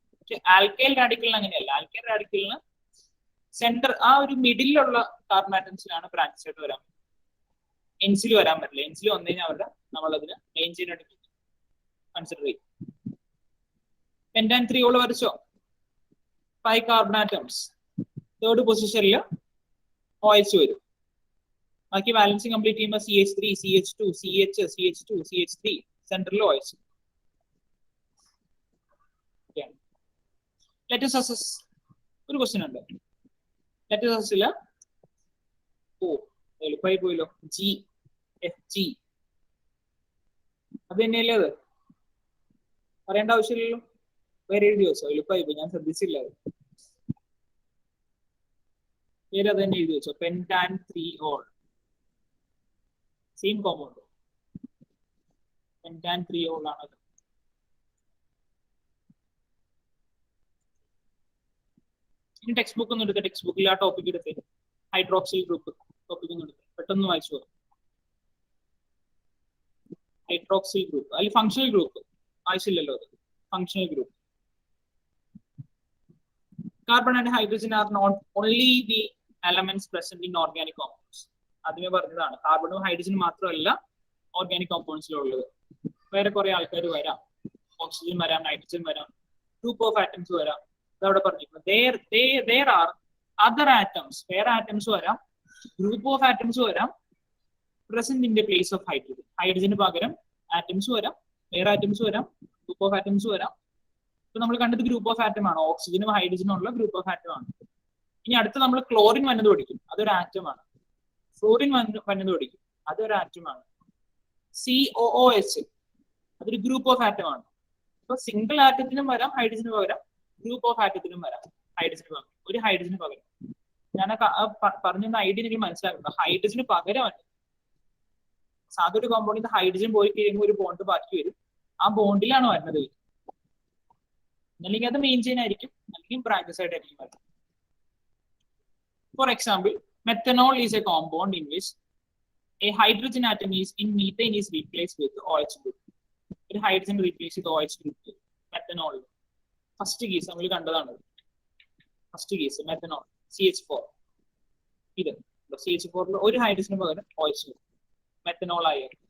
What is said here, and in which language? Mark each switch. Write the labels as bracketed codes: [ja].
[ml] പക്ഷെ ആൽക്കൈൽ റാഡിക്കലിന് അങ്ങനെയല്ല. Alkyl റാഡിക്കലിന് centre ആ ഒരു മിഡിലുള്ള കാർബണേറ്റംസിലാണ് ബ്രാഞ്ചസ് ആയിട്ട് വരാൻ. എൻസിൽ വരാൻ പറ്റില്ല. എൻസിൽ വന്നു കഴിഞ്ഞാൽ അവരുടെ നമ്മളതിന് മെയിൻ ചെയിൻ ആയിട്ട് കൺസിഡർ ചെയ്യും. പെന്റാൻ 3 വരച്ചോ? 5 കാർബൺ ആറ്റംസ്, 3rd പൊസിഷനിൽ OH വരും. ബാക്കി ബാലൻസിങ് കംപ്ലീറ്റ് ചെയ്യുമ്പോൾ CH3, CH2, CH, CH2, CH3, സെന്ററിൽ OH. ലെറ്റസ് അസസ് ഒരു ക്വസ്റ്റ്യൻ ഉണ്ട്. ലെറ്റസ് അസസില് എളുപ്പമായി പോയല്ലോ, GFG. അത് തന്നെയല്ലേ അത്, പറയേണ്ട ആവശ്യമില്ലല്ലോ. വേറെ എഴുതി വെച്ചോ? എളുപ്പമായി പോയി, ഞാൻ ശ്രദ്ധിച്ചില്ല. പേര് അത് തന്നെ എഴുതി വെച്ചോ. പെൻടാൻ 3-ol, സെയിം കോമ്പൗണ്ട്. പെൻടാൻ 3-ol ആണത്. ഇനി ടെക്സ്റ്റ് ബുക്ക് ഒന്നും എടുത്ത്, ടെക്സ്റ്റ് ബുക്കിൽ ആ ടോപ്പിക് എടുത്ത് ഹൈഡ്രോക്സിൽ ഗ്രൂപ്പ് ടോപ്പിക് ഒന്നും എടുത്ത് പെട്ടെന്ന് വായിച്ചു. ഹൈഡ്രോക്സിൽ ഗ്രൂപ്പ് അതിൽ ഫങ്ഷണൽ ഗ്രൂപ്പ് ആവശ്യമില്ലല്ലോ. അത് functional group. [en] Carbon and hydrogen are not only the elements present in organic compounds. [ml] ആദ്യമേ പറഞ്ഞതാണ്, കാർബണും ഹൈഡ്രജനും മാത്രമല്ല ഓർഗാനിക് കോമ്പൗണ്ട്സിലുള്ളത്. വേറെ കുറെ ആൾക്കാർ വരാം, ഓക്സിജൻ വരാം, നൈട്രജൻ വരാം, ഗ്രൂപ്പ് ഓഫ് ആറ്റംസ് വരാം. ഇതവിടെ പറഞ്ഞിരിക്കുന്നത് [en] there are other atoms, [ml] വേറെ ആറ്റംസ് വരാം, ഗ്രൂപ്പ് ഓഫ് ആറ്റംസ് വരാം, [en] present in the place of hydrogen. [ml] ഹൈഡ്രജന് പകരം ആറ്റംസ് വരാം, വേറെ ആറ്റംസ് വരാം, ഗ്രൂപ്പ് ഓഫ് ആറ്റംസ് വരാം. ഇപ്പൊ നമ്മൾ കണ്ടത് ഗ്രൂപ്പ് ഓഫ് ആറ്റം ആണ്, ഓക്സിജനും ഹൈഡ്രജനും ഉള്ള ഗ്രൂപ്പ് ഓഫ് ആറ്റം ആണ്. ഇനി അടുത്ത് നമ്മൾ ക്ലോറിൻ വന്നത് പഠിക്കും, അതൊരു ആറ്റമാണ്. ഫ്ലോറിൻ വന്നത് പഠിക്കും, അതൊരു ആറ്റമാണ്. COOH അതൊരു ഗ്രൂപ്പ് ഓഫ് ആറ്റം ആണ്. ഇപ്പൊ സിംഗിൾ ആറ്റത്തിനും വരാം ഹൈഡ്രജന് പകരം, ഗ്രൂപ്പ് ഓഫ് ആറ്റത്തിനും വരാം ഹൈഡ്രജന് പകരം, ഒരു ഹൈഡ്രജന് പകരം. ഞാൻ പറഞ്ഞ ഐഡിയ എനിക്ക് മനസ്സിലാക്കുന്നത്, ഹൈഡ്രജന് പകരമാണ്. സാധാരണ ഒരു കോമ്പൗണ്ടിൽ ഹൈഡ്രജൻ പോയി കഴിയുമ്പോൾ ഒരു ബോണ്ട് ബാക്കി വരും, ആ ബോണ്ടിലാണ് വരുന്നത്. അല്ലെങ്കിൽ അത് മെയിൻ ചെയിൻ ആയിരിക്കും, അല്ലെങ്കിൽ ബ്രാഞ്ചസ് ആയിട്ടായിരിക്കും വരുന്നത്. [en] For example, methanol is a compound in which a hydrogen atom is in methane is replaced with OH group. [ml] ഒരു ഹൈഡ്രജൻ റീപ്ലേസ് ചെയ്ത് OH group methanol. First case നമ്മൾ കണ്ടതാണ്. First case methanol CH4. ഇത് CH4 ഒരു ഹൈഡ്രജന് പകരം OH group methanol ആയി.